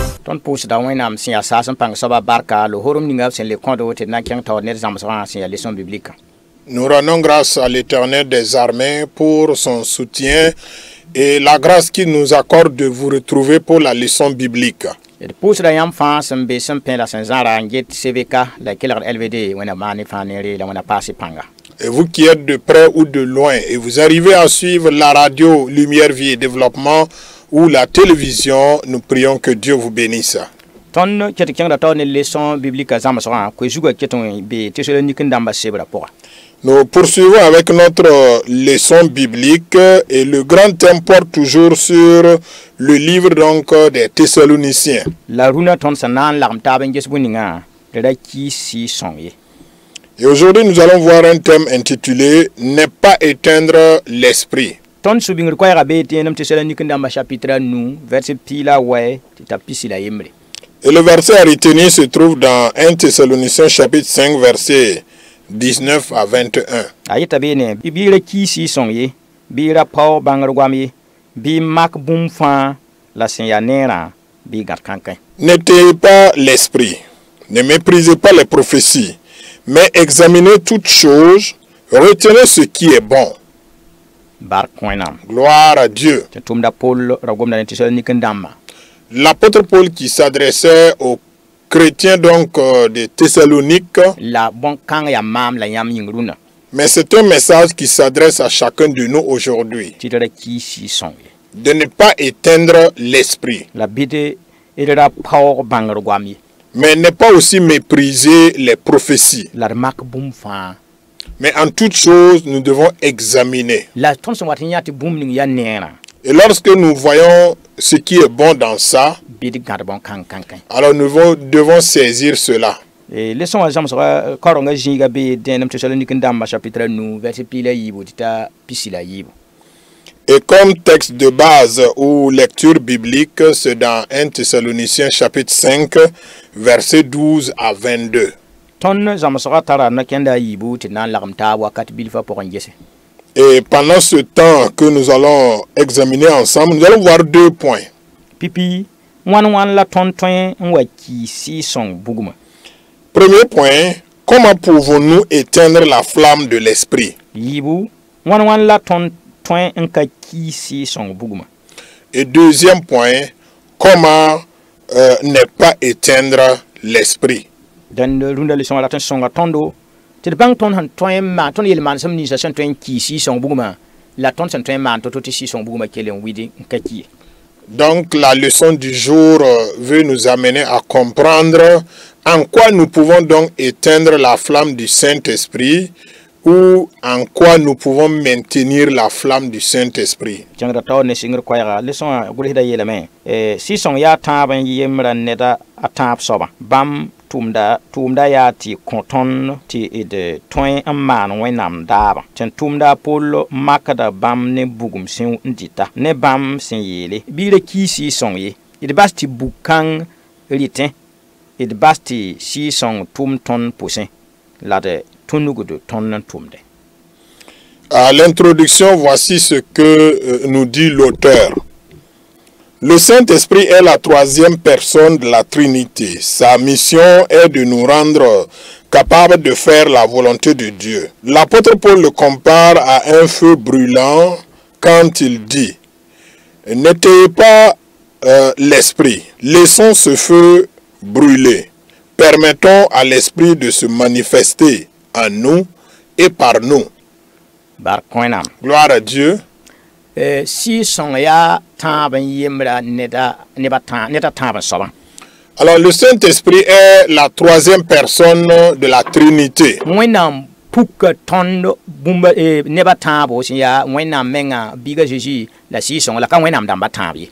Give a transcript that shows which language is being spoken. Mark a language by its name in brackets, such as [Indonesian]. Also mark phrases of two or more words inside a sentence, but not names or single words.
[Mossi] ton pousse da wẽnnaam sẽn yaa saas n pãng soaba barka le horom ninga b sẽn le kõd wote na n kẽng taoor ned zãmsgã sẽn yaa [French] leçon biblique. Nous rendons grâce à l'Éternel des armées pour son soutien et la grâce qu'il nous accorde de vous retrouver pour la leçon biblique. [Mossi] D pʋʋsda yãmb fãa sẽn be sẽn pẽ la sẽn zãra n get CVK la kelgd LVD wẽna maane fãa ne re la wẽna paase pãnga. [French] Et vous qui êtes de près ou de loin et vous arrivez à suivre la radio Lumière, Vie et Développement ou la télévision, nous prions que Dieu vous bénisse. [Mossi] Tõnd ket kẽngda taoor ne [French] leçon biblique [Mossi] zãmsgã koe zugã ket n be Thessalonique n dãmba sebra pʋga. [French] Nous poursuivons avec notre leçon biblique et le grand thème porte toujours sur le livre donc des Thessaloniciens. [Mossi] La rũnã tõnd sẽn na n lagem taab n ges bõe-ningã d ra kiisi sõng ye. [French] Et aujourd'hui, nous allons voir un thème intitulé « Ne pas éteindre l'esprit ». [Mossi] Tõnd sũ-bĩngr koɛɛgã bee tẽenem Thessalonique n dãmba chapitre 9 verset pii la wɛ tɩ t'a pisi la yembre. [French] Et le verset à retenir se trouve dans 1 Thessaloniciens chapitre 5 verset 19 à 21. [Mossi] A yeta beene bɩ ra kiisi sõng ye bɩ ra pao bãngr goam ye bɩ mak bũmb fãa la sẽn yaa neerã bɩ gãd kãnkẽ. [French] N'éteignez pas l'esprit, ne méprisez pas les prophéties, mais examinez toutes choses, retenez ce qui est bon. [Mossi] Bark wẽnnaam. [French] Gloire à Dieu. [Mossi] Tɩ tʋmda Paul ra gomda ne Thessalonique n dãmba. [French] L'apôtre Paul qui s'adressait aux chrétiens donc de Thessalonique, [Mossi] La bõn-kãng yaa maam la yãmb yĩng rũnã [French] mais c'est un message qui s'adresse à chacun de nous aujourd'hui, [Mossi] tɩ d ra kiisi sõng ye. [French] de ne pas éteindre l'esprit, [Mossi] La bɩd d ra paoog bãngr goam ye [French] mais ne pas aussi mépriser les prophéties. [Mossi] la d mak bũmb fãa. [French] Mais en toute chose, nous devons examiner. [Mossi] La tõnd sẽn wat n yã tɩ bũmb ning yaa neerã [French] Et lorsque nous voyons ce qui est bon dans ça, [Mossi] bɩ d gãd bõn-kãng kãnkẽ. [French] alors nous devons saisir cela. [Mossi] Leçon wã zãmsga kaorengã zĩiga bee dẽenem Thessalonique n dãmba chapitre 9 verset pii la yiibu tɩ t'a pisi la yiibu. [French] Et comme texte de base ou lecture biblique, c'est dans 1 Thessaloniciens chapitre 5, versets 12 à 22. [Mossi] Tõnd zãmsga tara na kẽnda a yiibu tɩ d na n lagem taab wakat bilfã pʋgẽ gese. [French] Et pendant ce temps que nous allons examiner ensemble, nous allons voir deux points. [Mossi] Pipi wãn la tõnd tõe n wa kiisi sõng bugmã. [French] Premier point, comment pouvons-nous éteindre la flamme de l'esprit? [Mossi] Yiibu wãn la tõnd tõe n ka kiisi sõng bugmã. [French] Et deuxième point, comment ne pas éteindre l'esprit? [Mossi] Dẽnd rũndã leçon wã rat n sõnga tõndo tɩ d bãng tõnd sẽn tõe n maan tõnd yel-maansem ninsã sẽn tõe n kiisi sõng bugmã la tõnd sẽn tõe n maan to-to tɩ sɩ-sõng bugmã kell n wɩd n ka ki ye. [French] Donc la leçon du jour veut nous amener à comprendre en quoi nous pouvons donc éteindre la flamme du Saint-Esprit ou en quoi nous pouvons maintenir la flamme du Saint-Esprit. [Mossi] Kẽngda taoor ne sɩngr koɛɛga leçon wã gʋlsda yeelame sɩ-sõng yaa tãab n yembra neda a tãab soabã bãmb tʋʋmda yaa tɩ kõ tõnd tɩ d tõe n maan wẽnnaam daabã tɩ n tʋʋmda a Pol makda bãmb ne bugum sẽn n dɩta ne bãmb sẽn yeele bɩ ra kiisi sõng ye d bas tɩ bug-kãng rɩtẽ d bas tɩ sɩ-sõng tʋʋm tõnd pʋsẽ la d tũnugd tõnd n tʋmde. [French] À l'introduction, voici ce que nous dit l'auteur. Le Saint-Esprit est la troisième personne de la Trinité. Sa mission est de nous rendre capables de faire la volonté de Dieu. L'apôtre Paul le compare à un feu brûlant quand il dit « N'éteignez pas l'esprit, laissons ce feu brûler. Permettons à l'esprit de se manifester en nous et par nous. » Gloire à Dieu. [Mossi] Sɩ-sõng yaa tãab n yembra neba tãab n soabã. [French] Alors le Saint-Esprit est la troisième personne de la Trinité. [Mossi] Wẽnnaam puka tõnd bũmba neba tãabo sẽn yaa wẽnnaam menga biiga Jésus la sɩ-sõng la ka wẽnnaam dãmba tãab ye.